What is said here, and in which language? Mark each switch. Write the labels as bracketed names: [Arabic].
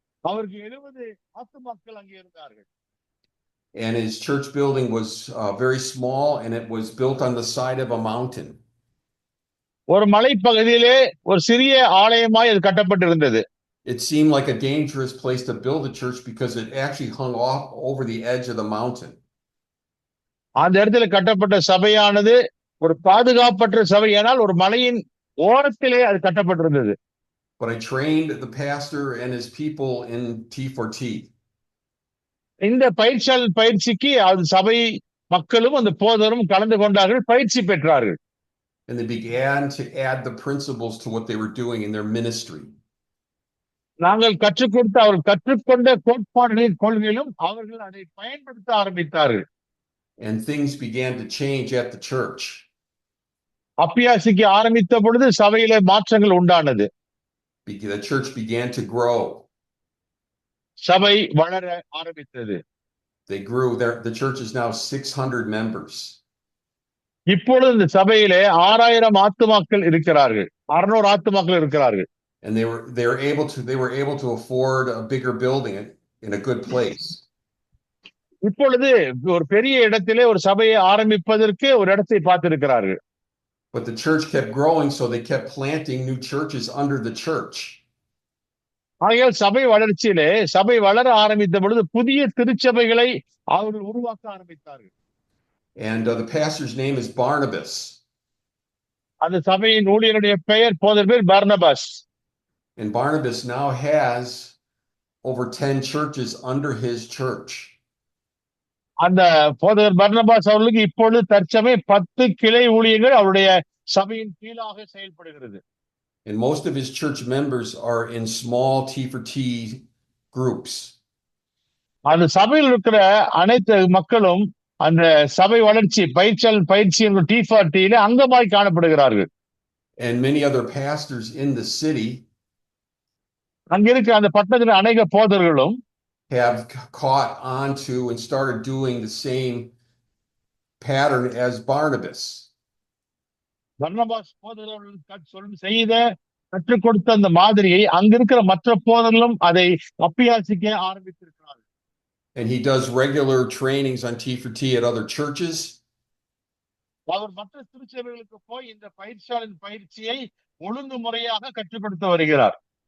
[Tamil] அவருக்கு 70 ஆத்துமாக்கள் அங்கே இருந்தார்கள். [English] And his church building was very small, and it was built on the side of a mountain. [Tamil] ஒரு மலைப்பகுதியிலே ஒரு சிறிய ஆலயமாய் அது கட்டப்பட்டிருந்தது. [English] It seemed like a dangerous place to build a church because it actually hung off over the edge of the mountain. [Tamil] அந்த இடத்துல கட்டப்பட்ட சபையானது ஒரு பாதுகாப்பற்ற சபை, ஏனால் ஒரு மலையின் ஓரத்திலே அது கட்டப்பட்டிருந்தது. [English] But I trained the pastor and his people in T4T. [Tamil] இந்த பயிற்சிக்கு அது சபை மக்களும் அந்த போதரும் கலந்து கொண்டார்கள், பயிற்சி பெற்றார்கள். [English] And they began to add the principles to what they were doing in their ministry. [Tamil] நாங்கள் அவர்கள் கற்றுக்கொண்ட கோட்பாடுகளின் கொள்கையிலும் அவர்கள் அதை பயன்படுத்த ஆரம்பித்தார்கள். [English] And things began to change at the church. [Tamil] அப்பியாசிக்க ஆரம்பித்த பொழுது சபையிலே மாற்றங்கள் உண்டானது. [English] The church began to grow. [Tamil] சபை வளர ஆரம்பித்தது. [English] They grew. The church is now 600 members. [Tamil] இப்பொழுது இந்த சபையிலே 6000 ஆத்துமாக்கள் இருக்கிறார்கள், 600 ஆத்துமாக்கள் இருக்கிறார்கள். [English] And they were able to afford a bigger building in a good place. [Tamil] இப்பொழுது ஒரு பெரிய இடத்திலே ஒரு சபையை ஆரம்பிப்பதற்கு ஒரு இடத்தை பார்த்திருக்கிறார்கள். [English] But the church kept growing, so they kept planting new churches under the church. [Tamil] ஆகையால் சபை வளர ஆரம்பித்த பொழுது புதிய திருச்சபைகளை அவர்கள் உருவாக்க ஆரம்பித்தார்கள். [English] And the pastor's name is Barnabas. [Tamil] அந்த சபையின் ஊழியருடைய பெயர் போதர் பேர் Barnabas. [English] And Barnabas now has over 10 churches under his church. [Tamil] அந்த போதகர் பர்னபாஸ் அவர்களுக்கு இப்பொழுது தற்சமயம் 10 கிளை ஊழியர்கள் அவருடைய சபையின் கீழாக செயல்படுகிறது. [English] And most of his church members are in small T4T groups. [Tamil] அந்த சபையில் இருக்கிற அனைத்து மக்களும் அந்த சபை வளர்ச்சி பயிற்சி T4T அங்கமாய் காணப்படுகிறார்கள். [English] And many other pastors in the city [Tamil] அங்க இருக்கிற அந்த பட்டணத்தில் அநேக போதர்களும் [English] have caught on to and started doing the same pattern as Barnabas. [Tamil] Barnabas போதகர்கள் செய்த கற்றுக் கொடுத்த அந்த மாதிரியை அங்க இருக்கிற மற்ற போதர்களும் அதை அப்பியாசிக்க ஆரம்பித்திருக்கிறார்கள். [English] And he does regular trainings on T4T at other churches. [Tamil] அவர் மற்ற திருச்சபைகளுக்கு போய் இந்த பயிற்சியை ஒழுங்குமுறையாக கற்றுக் கொடுத்து வருகிறார்.